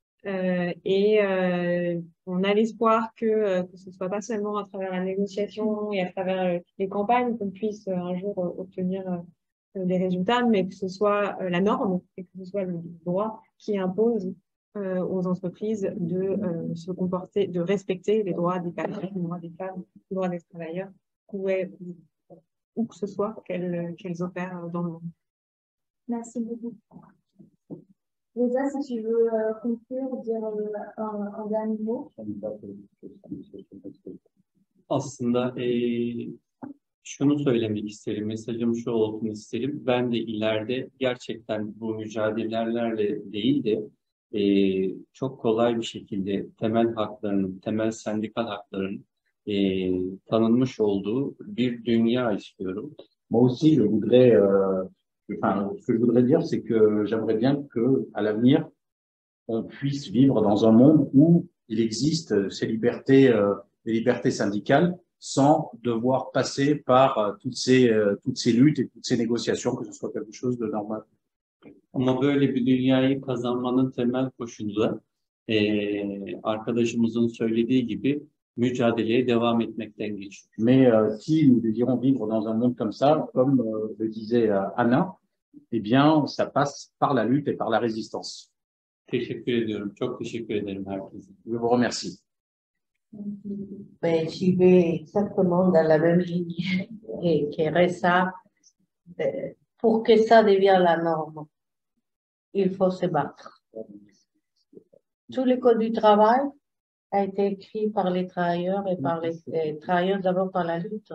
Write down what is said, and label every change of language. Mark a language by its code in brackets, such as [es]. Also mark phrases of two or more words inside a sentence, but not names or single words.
[fr] On a l'espoir que ce soit pas seulement à travers la négociation et à travers les campagnes qu'on puisse un jour obtenir des résultats, mais que ce soit la norme et que ce soit le droit qui impose aux entreprises de se comporter, de respecter les droits des personnes, les droits des femmes, les droits des travailleurs, où que ce soit qu'elles opèrent dans le monde. Merci beaucoup. Lisa, si tu veux conclure, dire un dernier mot. [tr] Aslında şunu söylemek isterim, mesajım şu olsun isterim. Ben de ileride gerçekten bu mücadelelerle değil de çok kolay bir şekilde temel haklarının, temel sendikal haklarının tanınmış olduğu bir dünya istiyorum. [fr] Moi aussi, je voudrais, ce que je voudrais dire, c'est que j'aimerais bien que, à l'avenir, on puisse vivre dans un monde où il existe ces libertés, les libertés syndicales, sans devoir passer par toutes ces luttes et toutes ces négociations, que ce soit quelque chose de normal. [tr] Ama böyle bir dünyayı kazanmanın temel koşulu da arkadaşımızın söylediği gibi mücadeleye devam etmekten geçiyor. [fr] Mais si nous désirons vivre dans un monde comme ça, comme le disait Anna, eh bien, ça passe par la lutte et par la résistance. [tr] Teşekkür ediyorum. Çok teşekkür ederim herkese. [fr] Je vous remercie. Ben, j'y vais exactement dans la même ligne que Ressa. Pour que ça devienne la norme, il faut se battre. Tout le code du travail a été écrit par les travailleurs et par les travailleurs d'abord par la lutte.